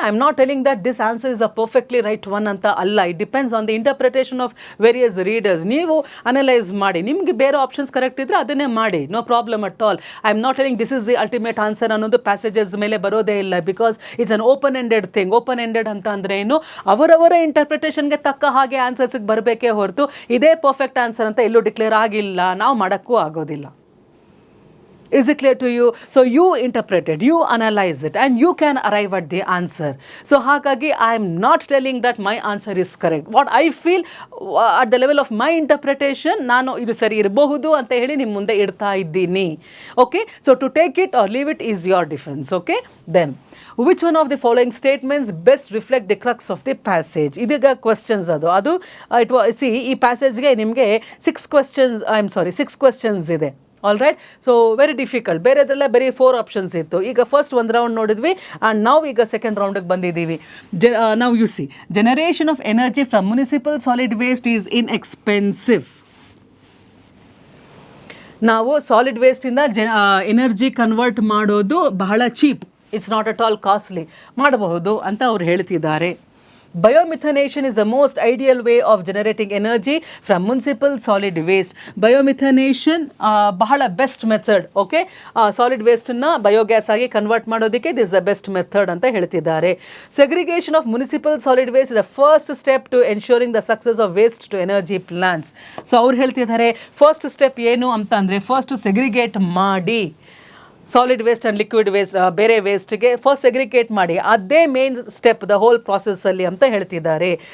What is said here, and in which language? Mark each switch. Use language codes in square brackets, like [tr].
[en] I'm not telling that this answer is a perfectly right one [kn] anta alla. [en] It depends on the interpretation of various readers. [kn] Neevu analyze ಮಾಡಿ, ನಿಮಗೆ ಬೇರೆ options correct ಇದ್ರೆ ಅದನ್ನೇ ಮಾಡಿ, [en] No problem at all. I am not telling this is the ultimate answer [kn] ಅನ್ನೋದು passages ಮೇಲೆ ಬರೋದೇ ಇಲ್ಲ, [en] Because it's an open ended thing. [kn] Open ended ಅಂತ ಅಂದರೆ ಏನು, ಅವರವರ ಇಂಟರ್ಪ್ರಿಟೇಷನ್ಗೆ ತಕ್ಕ ಹಾಗೆ ಆನ್ಸರ್ಸ್ಗೆ ಬರಬೇಕೇ ಹೊರತು ಇದೇ ಪರ್ಫೆಕ್ಟ್ ಆನ್ಸರ್ ಅಂತ ಎಲ್ಲೂ ಡಿಕ್ಲೇರ್ ಆಗಿಲ್ಲ, ನಾವು ಮಾಡೋಕ್ಕೂ ಆಗೋದಿಲ್ಲ. [en] Is it clear to you? So you interpret it, you analyze it, and you can arrive at the answer. So [kn] ಹಾಗಾಗಿ [en] I am not telling that my answer is correct. What I feel at the level of my interpretation, [kn] ನಾನು ಇದು ಸರಿ ಇರಬಹುದು ಅಂತ ಹೇಳಿ ನಿಮ್ಮ ಮುಂದೆ ಇಡ್ತಾ ಇದ್ದೀನಿ. [en] Okay, so to take it or leave it is your difference. Okay, then which one of the following statements best reflect the crux of the passage? [kn] ಇದೀಗ questions ಅದು [en] it was, see, [kn] ಈ ಪ್ಯಾಸೇಜ್ಗೆ ನಿಮಗೆ 6 questions ಇದೆ. [en] All right, so very difficult. [kn] ಬೇರೆದೆಲ್ಲ ಬರೀ 4 options ಇತ್ತು. ಈಗ first ಒಂದು round ನೋಡಿದ್ವಿ ಆ್ಯಂಡ್ ನಾವು ಈಗ ಸೆಕೆಂಡ್ ರೌಂಡಿಗೆ ಬಂದಿದ್ದೀವಿ. ನಾವು [en] You see, generation of energy from municipal solid waste is inexpensive. [kn] ನಾವು ಸಾಲಿಡ್ ವೇಸ್ಟಿಂದ ಎನರ್ಜಿ ಕನ್ವರ್ಟ್ ಮಾಡೋದು ಬಹಳ cheap, [en] it's not at all costly, [kn] ಮಾಡಬಹುದು ಅಂತ ಅವ್ರು ಹೇಳ್ತಿದ್ದಾರೆ. [en] Biomethanation is the most ideal way of generating energy from municipal solid waste. [kn] Biomethanation ಬಹಳ best method. Okay, solid ವೇಸ್ಟನ್ನು biogas ಆಗಿ convert ಮಾಡೋದಕ್ಕೆ [en] this the best method [kn] ಅಂತ ಹೇಳ್ತಿದ್ದಾರೆ. [en] Segregation of municipal solid waste is the first step to ensuring the success of waste to energy plants. [kn] So ಅವ್ರು ಹೇಳ್ತಿದ್ದಾರೆ first step ಏನು ಅಂತ ಅಂದರೆ, first segregate ಮಾಡಿ, solid waste and liquid waste, ಬೇರೆ ವೇಸ್ಟ್ಗೆ first segregate ಮಾಡಿ, ಅದೇ ಮೇನ್ ಸ್ಟೆಪ್ ದ ಹೋಲ್ ಪ್ರಾಸೆಸ್ಸಲ್ಲಿ ಅಂತ ಹೇಳ್ತಿದ್ದಾರೆ.